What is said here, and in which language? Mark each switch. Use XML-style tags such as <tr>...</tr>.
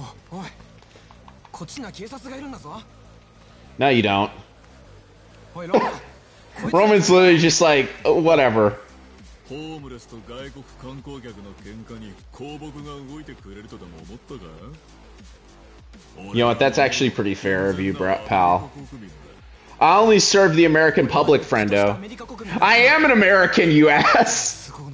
<ja>おい、こっちには警察がいるんだぞ。</ja> <en>No, you don't.</en> <ja>おい、ロマン。</ja> <en>Roman's literally just like, whatever.</en> <ja>ホームレスと外国観光客の喧嘩に公僕が動いてくれるとでも思ったか?</ja> <en>You know what, that's actually pretty fair of you, pal. I only serve the American public, friendo. I am an American, you ass!</en>